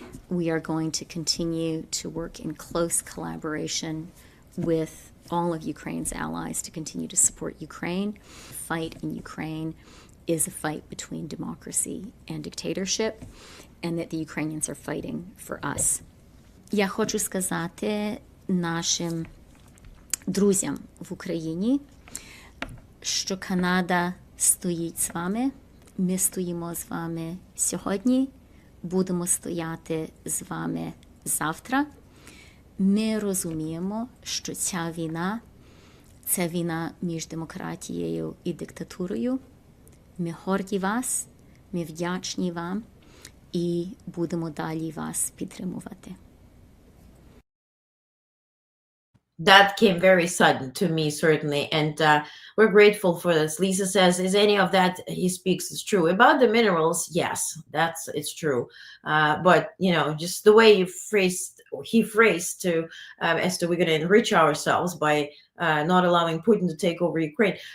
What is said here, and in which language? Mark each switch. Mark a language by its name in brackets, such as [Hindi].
[English] We are going to continue to work in close collaboration with all of Ukraine's allies to continue to support Ukraine. The fight in Ukraine is a fight between democracy and dictatorship, and that the Ukrainians are fighting for us. [Ukrainian] Я хочу сказати нашим друзям в Україні, що Канада стоїть з вами, ми стоїмо з вами сьогодні, будемо стояти з вами завтра. Ми розуміємо, що ця війна – це війна між демократією і диктатурою. Ми горді вас, ми вдячні вам і будемо далі вас підтримувати. [English] That came very sudden to me, certainly, and we're grateful for this. Lisa says, is any of that he speaks is true? About the minerals, yes, it's true. But, just the way he phrased to, as to we're going to enrich ourselves by not allowing Putin to take over Ukraine.